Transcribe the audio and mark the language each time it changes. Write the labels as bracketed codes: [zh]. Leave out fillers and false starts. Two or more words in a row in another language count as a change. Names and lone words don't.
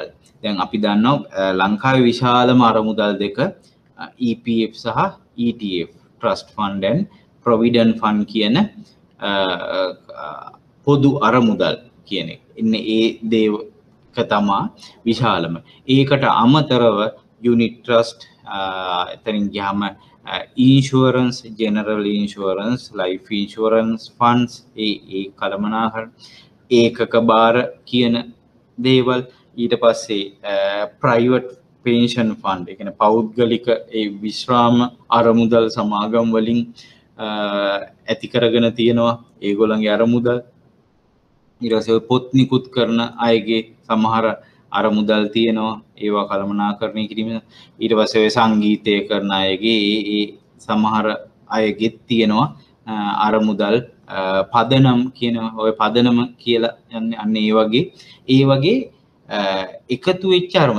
[si] දැන් අපි දන්නවා ලංකාවේ විශාලම අරමුදල් දෙක EPF සහ [en] ETF Trust Fund and Provident Fund [si] කියන පොදු අරමුදල් කියන එක. ඉන්නේ ඒ දේක තමයි විශාලම. ඒකට අමතරව [en] unit trust [si] එතනින් ගියාම [en] insurance general insurance life insurance funds [si] ඒ කළමනාකරණ ඒකක බාර කියන දේවල් ඊට පස්සේ [en] private pension fund [si] ඒ කියන්නේ පෞද්ගලික ඒ විශ්‍රාම අරමුදල් සමාගම් වලින් ඇති කරගෙන තියෙනවා ඒගොල්ලන්ගේ අරමුදල් ඊට පස්සේ පොත් නිකුත් කරන අයගේ සමහර අරමුදල් තියෙනවා ඒවා කළමනාකරණය කිරීම ඊට පස්සේ ඔය සංගීතය කරන අයගේ ඒ සමහර අයගේ තියෙනවා අරමුදල් පදනම් කියන ඔය පදනම කියලා යන්නේ අන්න ඒ වගේ එකතු වෙච්ච අරමුණ.